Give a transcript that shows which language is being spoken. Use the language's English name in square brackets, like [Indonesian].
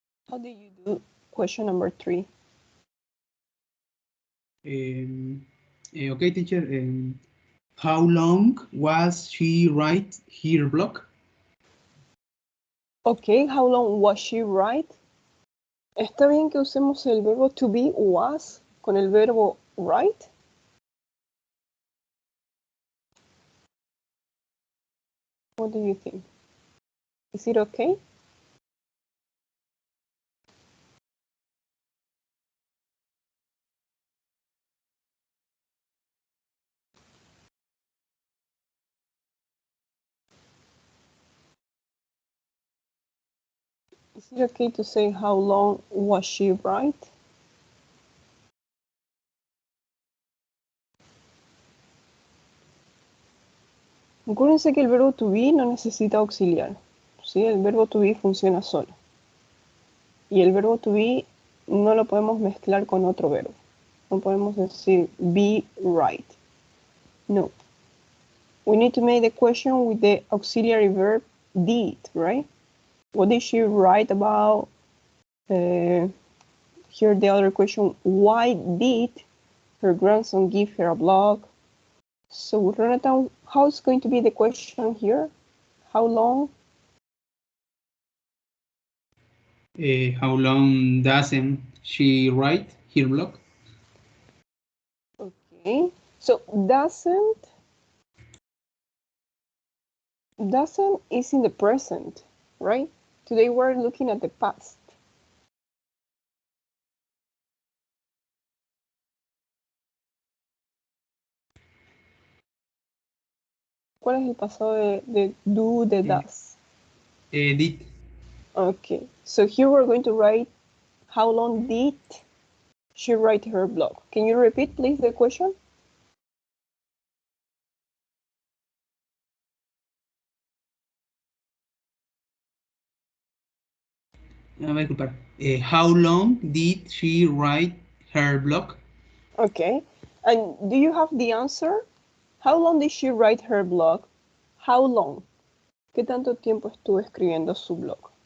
[English] How do you do question number 3? Okay, teacher. How long was she write her blog? Okay, how long was she right? [Spanish] ¿Está bien que usemos el verbo to be was con el verbo right? [English] What do you think? Is it okay? Is it okay to say how long was she right? [Spanish] Acuérdense que el verbo to be no necesita auxiliar. ¿Sí? El verbo to be funciona solo. Y el verbo to be no lo podemos mezclar con otro verbo. No podemos decir be right. No. [English] We need to make the question with the auxiliary verb did, right? What did she write about? Here the other question, why did her grandson give her a blog? So Renata, how's going to be the question here? How long? How long doesn't she write her blog? Okay, so doesn't is in the present, right? Today we're looking at the past. [Spanish] ¿Cuál es el pasado de do, de does? [English] Did. Okay, so here we're going to write how long did she write her blog? Can you repeat, please, the question? [Spanish] Disculpar. [English] How long did she write her blog? Okay, and do you have the answer? How long did she write her blog? How long? [Spanish] ¿Qué tanto tiempo estuvo escribiendo su blog?